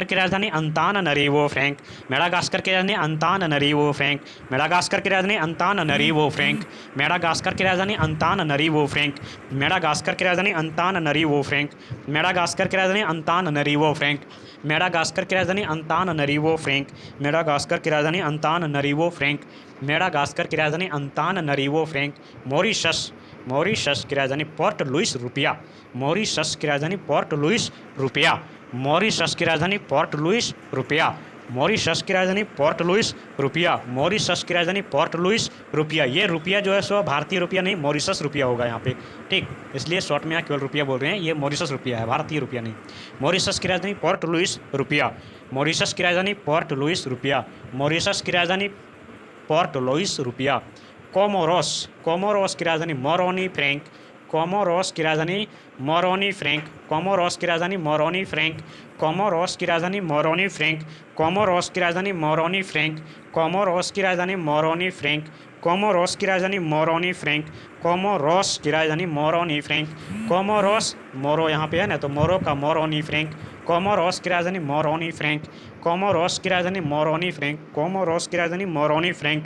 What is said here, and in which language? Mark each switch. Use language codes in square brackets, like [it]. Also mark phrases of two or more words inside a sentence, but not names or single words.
[hi] की राजधानी अंतानानारिवो फ्रैंक, मेडागास्कर की राजधानी अंतानानारिवो फ्रैंक, मेडागास्कर की राजधानी अंतानानारिवो फ्रैंक, मेडागास्कर की राजधानी अंतानानारिवो फ्रैंक, मेडागास्कर की राजधानी अंतानानारिवो फ्रैंक, मेडागास्कर की राजधानी अंतानानारिवो फ्रैंक, मेडागास्कर की राजधानी अंतानानारिवो फ्रैंक, मेडागास्कर की राजधानी अंतानानारिवो फ्रैंक, मेडागास्कर की राजधानी अंतानानारिवो फ्रैंक, मॉरिशस, मॉरिशस की राजधानी पोर्ट लुइस रुपया, मॉरिशस की राजधानी पोर्ट लुइस रुपया, मॉरिशस की राजधानी पोर्ट लुइस रुपया, मॉरिशस की राजधानी पोर्ट लुइस रुपया, मॉरिशस की राजधानी पोर्ट लुइस रुपया। ये रुपया जो है सो भारतीय रुपया नहीं, मॉरिशस रुपया होगा यहाँ पे, ठीक, इसलिए शॉर्ट में यहाँ केवल रुपया बोल रहे हैं, ये मॉरिशस रुपया है, भारतीय रुपया नहीं। मॉरिशस की राजधानी पोर्ट लुइस रुपया, मॉरिशस की राजधानी पोर्ट लुइस रुपया, मॉरिशस की राजधानी पोर्ट लुइस रुपया। कोमोरोस, कोमोरोस की राजधानी मोरोनी फ्रैंक, कोमोरोस की राजधानी मोरोनी फ्रैंक, कोमोरोस की राजधानी मोरोनी फ्रैंक, कोमोरोस की राजधानी मोरोनी फ्रैंक, कोमोरोस की राजधानी मोरोनी फ्रैंक, कोमोरोस की राजधानी मोरोनी फ्रैंक, कोमोरोस की राजधानी मोरोनी फ्रैंक, कोमोरोस की राजधानी मोरोनी फ्रैंक, कोमोरोस मोरो यहाँ पे है ना, तो मोरो का मोरोनी फ्रैंक, कोमोरोस की राजधानी मोरोनी फ्रैंक, कोमोरोस की राजधानी मोरोनी फ्रैंक, कोमोरोस की राजधानी मोरोनी फ्रैंक।